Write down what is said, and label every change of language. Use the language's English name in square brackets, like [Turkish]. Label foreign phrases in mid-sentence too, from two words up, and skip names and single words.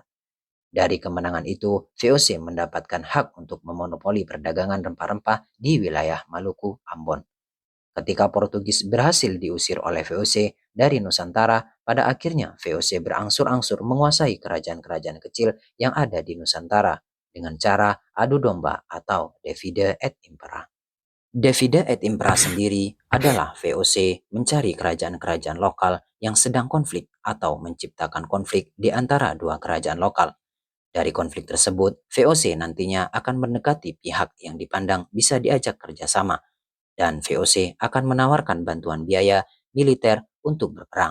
[Indonesian] Dari kemenangan itu, VOC mendapatkan hak untuk memonopoli perdagangan rempah-rempah di wilayah Maluku, Ambon. Ketika Portugis berhasil diusir oleh VOC dari Nusantara, pada akhirnya VOC berangsur-angsur menguasai kerajaan-kerajaan kecil yang ada di Nusantara dengan cara adu domba atau [Latin] divide et impera. Divide et impera [Indonesian] sendiri adalah VOC mencari kerajaan-kerajaan lokal yang sedang konflik atau menciptakan konflik di antara dua kerajaan lokal. Dari konflik tersebut, VOC nantinya akan mendekati pihak yang dipandang bisa diajak kerjasama dan VOC akan menawarkan bantuan biaya militer untuk berperang.